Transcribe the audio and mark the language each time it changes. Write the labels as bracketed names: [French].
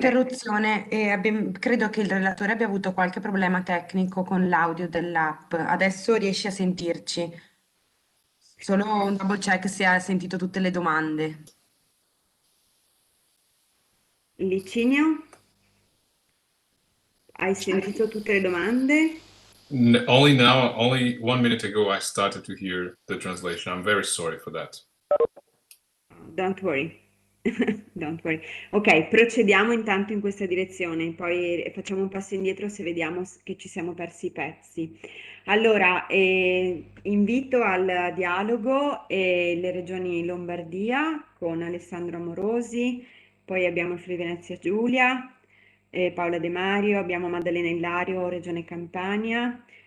[Italian] l'interruzione, credo che il relatore abbia avuto qualche problema tecnico con l'audio dell'app. Adesso riesci a sentirci? Solo un [English] double check [Italian] se ha sentito tutte le domande. Licinio, hai sentito tutte le domande? [English] Only now, only 1 minute ago, I started to hear the translation. I'm very sorry for that. Don't worry. Don't worry. [Italian] Ok, procediamo intanto in questa direzione, poi facciamo un passo indietro se vediamo che ci siamo persi i pezzi. Allora, invito al dialogo le regioni Lombardia con Alessandro Amorosi, poi abbiamo Friuli Venezia Giulia, Paola De Mario, abbiamo Maddalena Illario, Regione Campania,